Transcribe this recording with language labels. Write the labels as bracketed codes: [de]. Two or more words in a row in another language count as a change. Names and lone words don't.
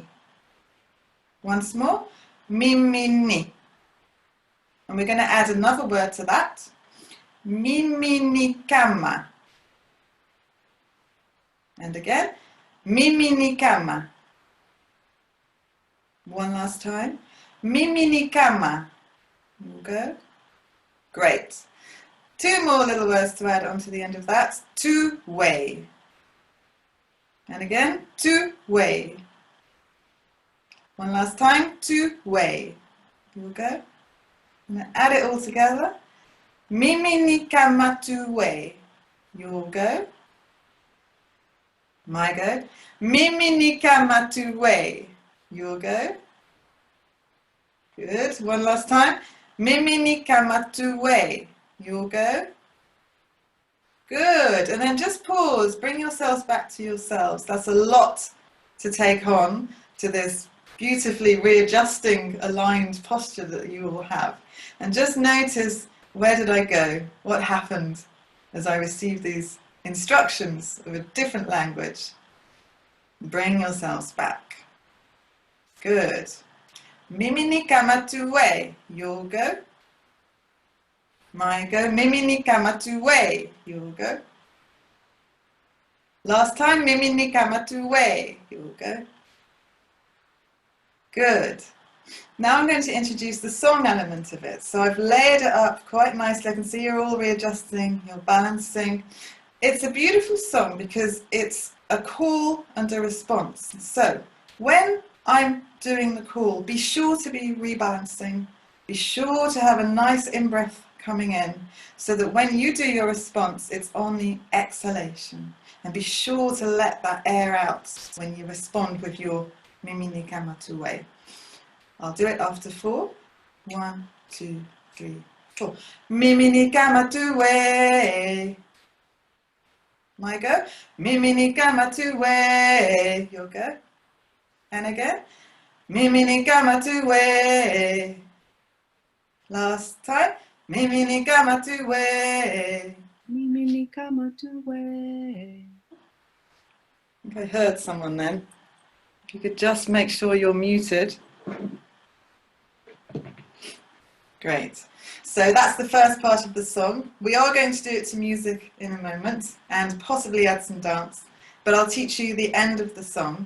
[en] Once more. Mimini. And we're going to add another word to that. Miminikama. And again. Miminikama. One last time. [sw] Mimi ni kama. [en] Good. Great. Two more little words to add onto the end of that. Two-way. And again, two-way. One last time, two-way. Here we go. I'm going to add it all together. [sw] Mimi ni kama two-way. [en] Your go. My go. [sw] Mimi ni kama two-way. [en] Your go. Good. One last time. [sw] Mimi ni kama two-way. [en] Your go. Good. And then just pause. Bring yourselves back to yourselves. That's a lot to take on to this beautifully readjusting, aligned posture that you all have. And just notice, where did I go? What happened as I received these instructions of a different language? Bring yourselves back. Good. [sw] Mimi ni kama two-way. [en] Your go. My go. [sw] Mimi ni kama two-way. [en] Your go. Last time. [sw] Mimi ni kama two-way. [en] Your go. Good. Now I'm going to introduce the song element of it. So I've layered it up quite nicely. I can see you're all readjusting, you're balancing. It's a beautiful song because it's a call and a response. So when I'm doing the call, be sure to be rebalancing. Be sure to have a nice in-breath coming in so that when you do your response, it's on the exhalation. And be sure to let that air out when you respond with your [sw] Mimi ni kama two-way. [en] I'll do it after 4. 1, 2, 3, 4. [sw] Mimi ni kama two-way. [en] My go. [sw] Mimi ni kama two-way. [en] Your go. And again. [sw] Mimi ni kama two-way. [en] Last time. [sw] Mimi ni kama two-way. Mimi ni kama two-way. [en] I think I heard someone then. If you could just make sure you're muted. Great. So that's the first part of the song. We are going to do it to music in a moment and possibly add some dance, but I'll teach you the end of the song.